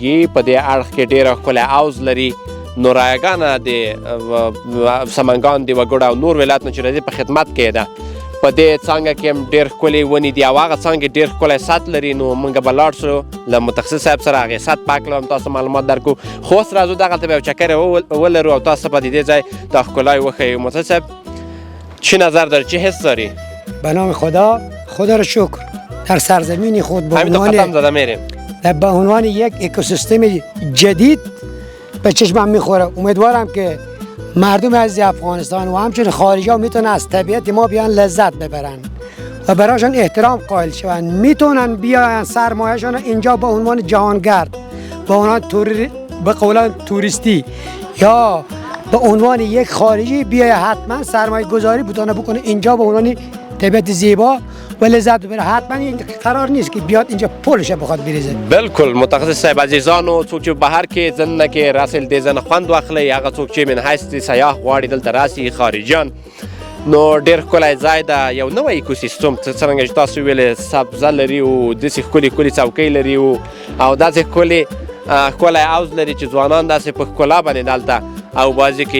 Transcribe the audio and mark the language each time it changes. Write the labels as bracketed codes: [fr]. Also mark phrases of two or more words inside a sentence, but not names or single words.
[ps] په دې اړخ کې ډېره ښکلی حوض لري. نو رایګانه د سمنګان د وګړو او نور ولایت نه چې راځي په خدمت کې ده. په دې څانګه کې هم ډېر ښکلې ونې دي او هغه څانګې ډېر ښکلی سطح لري. نو موږ به لاړ شو له متخصص صاحب سره هغې سطح پاک کړو، تاسو مالومات درکړو. خو اوس راځو دغلته به یو چکر ولرو او تاسو به د دې ځای دا ښکلا وښیو. [fa] متخصص صاحب چی نظر داری، چی حس داری؟ به نام خدا را شکر در سرزمین خود به عنوان یک اکوسیستم جدید به چشمم میخوره. امیدوارم که مردم عزیز افغانستان و همچنین خارجی ها میتونن از طبیعت ما بیان لذت ببرن و برایشان احترام قائل شون. میتونن بیاین سرمایه‌شان اینجا به عنوان جهانگرد، به عنوان به قولن توریستی یا به عنوان یک خارجی بیاید حتما سرمایه گذاری بکنه اینجا به عنوان طبیعت زیبا و لذت ببره. حتما این قرار نیست که بیاد اینجا پولش بخواد بریزه. [ps] بالکل متخصص صاحب عزیزانو، څوک چې بهر کې ځنه کې راسل دې ځنه خوند واخلي، هغه څوک چې [ar] من حیث [ps] د سیاح غواړي دلته راسي خارجیان. نو ډېر ښکلی ځای ده، یو نوی ایکوسیستم څرنګه چې تاسو ویلې سبزه لري او داسې ښکلي ښکلي څوکۍ لري او داسې ښکلی حوض لري چې ځوانان داسې په ښکلا باندې دلته او بازي کوي.